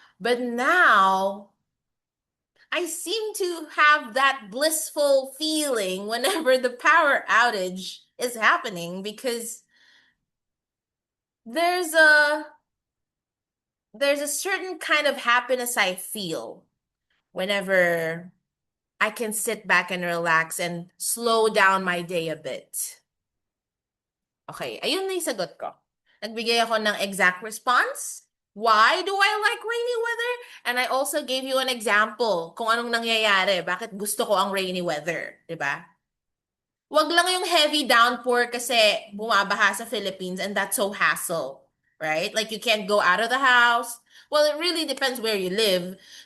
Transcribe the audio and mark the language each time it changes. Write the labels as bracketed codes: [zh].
[en] But now I seem to have that blissful feeling whenever the power outage is happening because there's a there's a certain kind of happiness I feel whenever I can sit back and relax and slow down my day a bit. [tl] Okay, ayun na yung sagot ko. Nagbigay ako ng exact response. [en] Why do I like rainy weather? And I also gave you an example [tl] kung anong nangyayari, bakit gusto ko ang [en] rainy weather, 'di ba? [tl] Wag lang yung [en] heavy downpour [tl] kasi bumabaha sa [en] Philippines and that's so hassle, right? Like you can't go out of the house. Well, it really depends where you live.